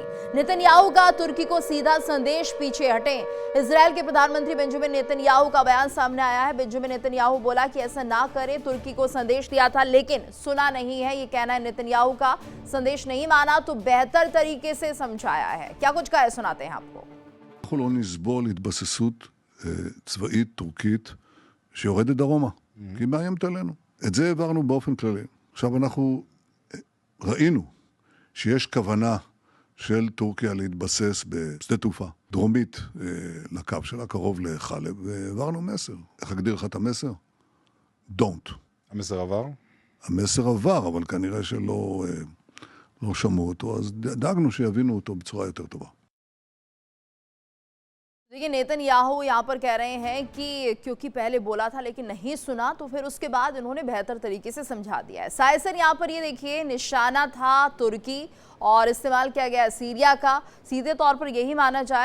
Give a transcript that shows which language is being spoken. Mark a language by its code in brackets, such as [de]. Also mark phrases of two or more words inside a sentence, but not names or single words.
[hi] नेतन्याहू का तुर्की को सीधा संदेश, पीछे हटें। इजराइल के प्रधानमंत्री बेंजामिन नेतन्याहू का बयान सामने आया है। बेंजामिन नेतन्याहू बोला कि ऐसा ना करें, तुर्की को संदेश दिया था लेकिन सुना नहीं है, ये कहना है नेतन्याहू का। संदेश नहीं माना तो बेहतर तरीके से समझाया है। क्या कुछ कहा है, सुनाते हैं आपको। [he] אנחנו לא נסבול התבססות צבאית טורקית שיורדת דרומה, כי היא מאיימת עלינו. את זה העברנו באופן כללי. עכשיו אנחנו ראינו שיש כוונה של טורקיה להתבסס בשדה תעופה דרומית לקו שלה, קרוב לחלב, והעברנו מסר. איך אגדיר לך את המסר? Don't. המסר עבר? המסר עבר, אבל כנראה שלא לא שמעו אותו, אז דאגנו שיבינו אותו בצורה יותר טובה. [hi] देखिए, नेतन्याहू यहाँ पर कह रहे हैं कि क्योंकि पहले बोला था लेकिन नहीं सुना, तो फिर उसके बाद उन्होंने बेहतर तरीके से समझा दिया है। साइसर यहाँ पर ये देखिए, निशाना था तुर्की और इस्तेमाल किया गया सीरिया का, सीधे तौर पर यही माना जाए।